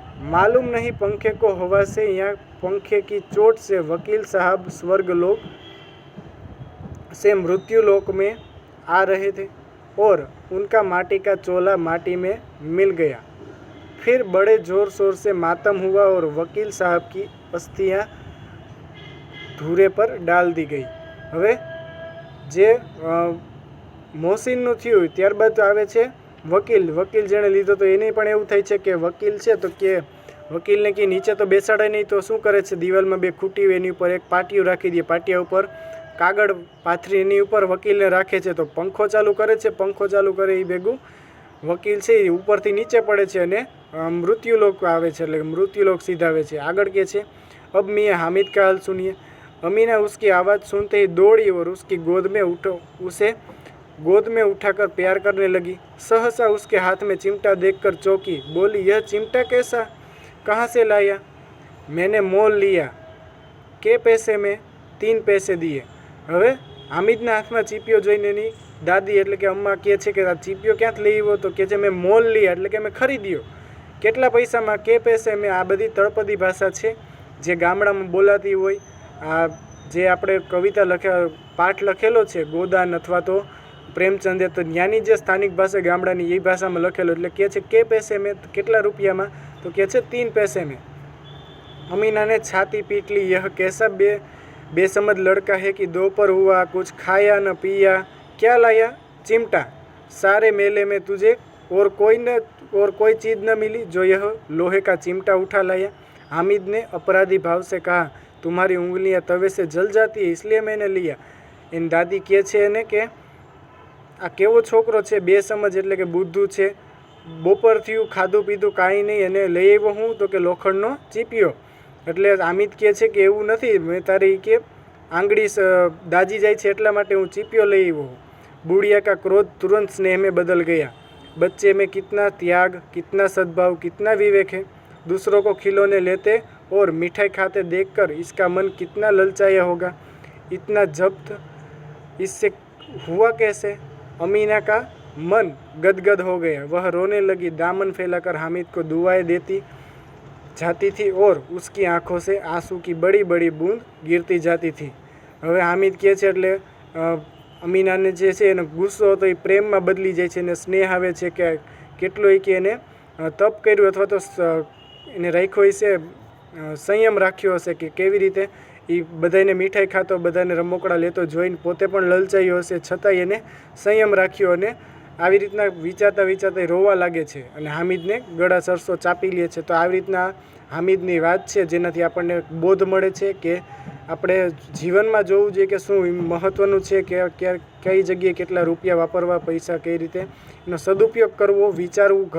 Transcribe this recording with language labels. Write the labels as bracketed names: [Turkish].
[Hindi] मालूम नहीं पंखे को हवा से या पंखे की चोट से वकील साहब स्वर्गलोक से मृत्युलोक में आ रहे थे और उनका माटी का चोला माटी में मिल गया। फिर बड़े ज़ोर शोर से मातम हुआ और वकील साहब की अस्थियाँ धूरे पर डाल दी गई. [Gujarati] હવે જે મોહસિનનું થયું ત્યારબાદ આવે છે વકીલ જેણે લીધો, તો એને પણ એવું થાય છે કે વકીલ છે તો કે વકીલને કે નીચે તો બેસાડે નહીં, તો શું કરે છે? દિવાલમાં 2 ખૂટી એની ઉપર એક પાટિયું રાખી દે, પાટિયા ઉપર કાગળ પાથરી એની ઉપર વકીલને રાખે છે. તો પંખો ચાલુ કરે છે, પંખો ચાલુ કરે એ ભેગું વકીલ છે એ ઉપરથી નીચે પડે છે અને मृत्युलोक आवे छे, એટલે मृत्युलोक सीधावे छे. આગળ કે છે [Hindi] अब मियाँ हामिद का हाल सुनिए. अमीना उसकी आवाज़ सुनते ही दौड़ी और उसे गोद में उठाकर प्यार करने लगी. सहसा उसके हाथ में चिमटा देखकर चौंकी, बोली यह चिमटा कैसा, कहाँ से लाया? मैंने मोल लिया. के पैसे में? 3 पैसे दिए. [Gujarati] હવે હામિદના હાથમાં ચીપિયો જોઈને એની દાદી એટલે કે અમ્મા કહે છે કે આ ચીપિયો ક્યાંથી લઈ આવ્યો? તો કહે છે [Hindi] મેં મોલ લીયા, [Gujarati] એટલે કે મેં ખરીદ્યો. કેટલા પૈસામાં? [Hindi] કે પૈસે મેં. [Gujarati] આ બધી તળપદી ભાષા છે જે ગામડામાં બોલાતી હોય. આ જે આપણે કવિતા પાઠ લખેલો છે ગોદાન અથવા તો પ્રેમચંદે, તો ત્યાંની જે સ્થાનિક ભાષા ગામડાની એ ભાષામાં લખેલો, એટલે કહે છે કે [Hindi] પૈસે મેં. [Gujarati] કેટલા રૂપિયામાં? તો કહે છે [Hindi] 3 पैसे में. अमीना ने छाती पीट ली. यह कैसा बेसमझ लड़का है कि दोपहर हुआ कुछ खाया न पिया, क्या लाया? चिमटा. सारे मेले में तुझे और कोई चीज़ न मिली जो यह लोहे का चिमटा उठा लाया? हामिद ने अपराधी भाव से कहा, तुम्हारी उंगलियां तवे से जल जाती है इसलिए मैंने लिया. [Gujarati] एन दादी કહે છે એને કે આ કેવો છોકરો છે, બેસમજ એટલે કે બુદ્ધુ છે. બપોર થયું, ખાધું પીધું કાંઈ નહીં અને લઈ આવ્યો હું તો કે લોખંડનો ચીપિયો. એટલે હામિદ કહે છે કે એવું નથી, મેં તારી કે આંગળી દાજી જાય છે એટલા માટે હું ચીપિયો લઈ આવ્યો હું. [Hindi] बुढ़िया का क्रोध तुरंत स्नेह में बदल गया. बच्चे में कितना त्याग, कितना सद्भाव, कितना विवेक है. दूसरों को खिलौने लेते और मिठाई खाते देखकर इसका मन कितना ललचाया होगा. इतना जब्त इससे हुआ कैसे? अमीना का मन गदगद हो गया। वह रोने लगी। दामन फैलाकर हामिद को दुआएं देती जाती थी और उसकी आंखों से आंसू की बड़ी बड़ी बूंद गिरती जाती थी। [Gujarati] હવે હામિદ કહે છે એટલે અમીનાને જે છે એનો ગુસ્સો હતો એ પ્રેમમાં બદલી જાય છે અને સ્નેહ આવે છે કે કેટલોય કે એને તપ કર્યું અથવા તો એને રાખ્યો હશે, સંયમ રાખ્યો હશે કે કેવી રીતે એ બધાને મીઠાઈ ખાતો, બધાને રમકડા લેતો જોઈને પોતે પણ લલચાયો હશે, છતાંય એને સંયમ રાખ્યો અને આવી રીતના વિચારતા વિચારતા રોવા લાગે છે અને હામિદને ગળા સરસો ચાપી લે છે. તો આવી રીતના હામિદની વાત છે જેનાથી આપણને બોધ મળે છે કે આપણે જીવનમાં જોવું જોઈએ કે શું મહત્ત્વનું છે, કે કઈ જગ્યાએ કેટલા રૂપિયા વાપરવા, પૈસા કઈ રીતે એનો સદુપયોગ કરવો, વિચારવું.